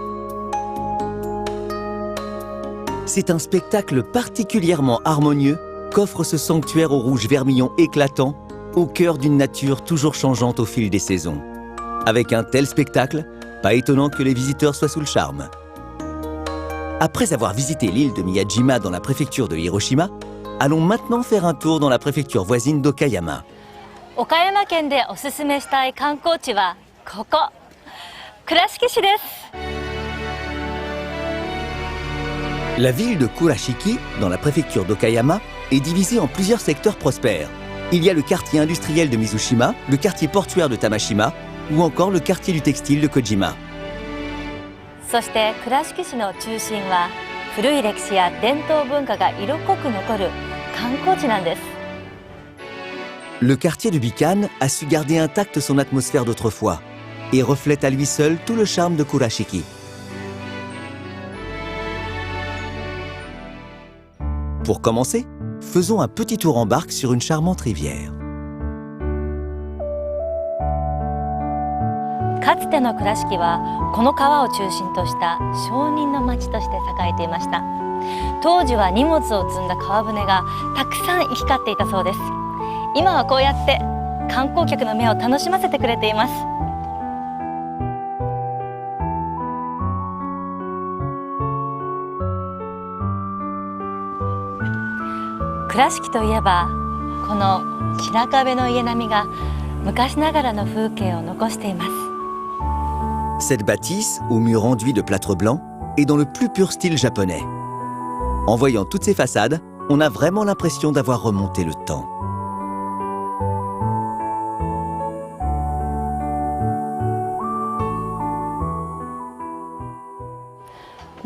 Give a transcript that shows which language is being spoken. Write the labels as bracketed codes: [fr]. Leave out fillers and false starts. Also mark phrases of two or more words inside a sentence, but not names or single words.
[fr] C'est un spectacle particulièrement harmonieux qu'offre ce sanctuaire au rouge vermillon éclatant, au cœur d'une nature toujours changeante au fil des saisons. Avec un tel spectacle, pas étonnant que les visiteurs soient sous le charme. Après avoir visité l'île de Miyajima dans la préfecture de Hiroshima, allons maintenant faire un tour dans la préfecture voisine d'Okayama. [ja] 岡山県でおすすめしたい観光地はここ、倉敷市です。 [fr] La ville de Kurashiki, dans la préfecture d'Okayama, est divisée en plusieurs secteurs prospères. Il y a le quartier industriel de Mizushima, le quartier portuaire de Tamashima, ou encore le quartier du textile de Kojima. [ja] そして倉敷市の中心は古い歴史や伝統文化が色濃く残る観光地なんです。 [fr] Le quartier de Bikan a su garder intacte son atmosphère d'autrefois et reflète à lui seul tout le charme de Kurashiki. Pour commencer, faisons un petit tour en barque sur une charmante rivière. [ja] かつての倉敷はこの川を中心とした商人の町として栄えていました。当時は荷物を積んだ川船がたくさん行き交っていたそうです。今はこうやって観光客の目を楽しませてくれています。倉敷といえばこの白壁の家並みが昔ながらの風景を残しています。 [fr] Cette bâtisse, aux murs enduits de plâtre blanc, est dans le plus pur style japonais. En voyant toutes ces façades, on a vraiment l'impression d'avoir remonté le temps. «